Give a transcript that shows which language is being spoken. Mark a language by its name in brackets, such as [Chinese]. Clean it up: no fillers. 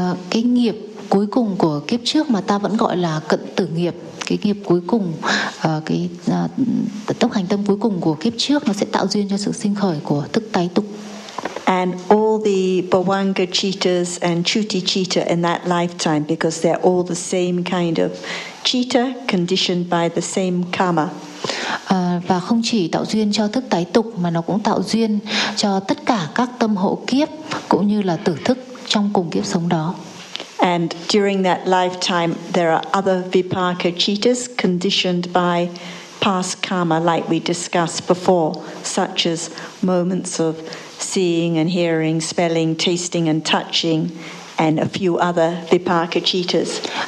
[Vietnamese] Cái nghiệp cuối cùng của kiếp trước mà ta vẫn gọi là cận tử nghiệp, cái nghiệp cuối cùng, cái tốc hành tâm cuối cùng của kiếp trước, nó sẽ tạo duyên cho sự sinh khởi của thức tái tục. [English] and all the Bhavanga cheetahs and Chuti cheetah in that lifetime, because they're all the same kind of cheetah conditioned by the same karma. [Vietnamese] Và không chỉ tạo duyên cho thức tái tục mà nó cũng tạo duyên cho tất cả các tâm hộ kiếp cũng như là tử thức trong cùng kiếp sống đó. [English] And during that lifetime, there are other vipaka cheetahs conditioned by past karma, like we discussed before, such as moments of seeing and hearing, smelling, tasting and touching, and a few other vipaka cheetahs.